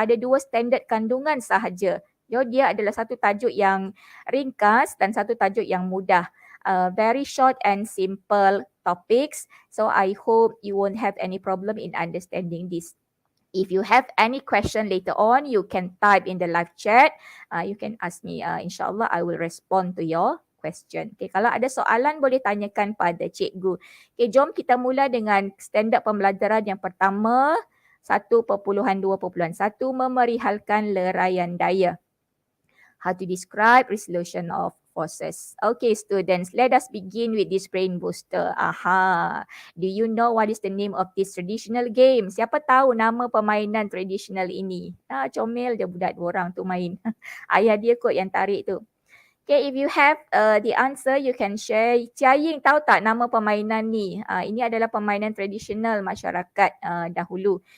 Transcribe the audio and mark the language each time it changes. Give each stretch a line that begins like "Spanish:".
Malay: Ada dua standard kandungan sahaja. Dia adalah satu tajuk yang ringkas dan satu tajuk yang mudah.
English: Very short and simple topics. So I hope you won't have any problem in understanding this. If you have any question later on, you can type in the live chat. You can ask me. InsyaAllah I will respond to your question.
Malay: Okay, kalau ada soalan boleh tanyakan pada cikgu. Okay, jom kita mula dengan standard pembelajaran yang pertama, 1.2.1, memerihalkan leraian daya.
English: How to describe resolution of forces. Okay, students, let us begin with this brain booster. Aha, do you know what is the name of this traditional game?
Malay: Siapa tahu nama permainan traditional ini? Comel je budak dua orang tu main. Ayah dia kot yang tarik tu.
English: Okay, if you have the answer, you can share.
Malay: Ciaying tahu tak nama permainan ni? Ini adalah permainan tradisional masyarakat dahulu.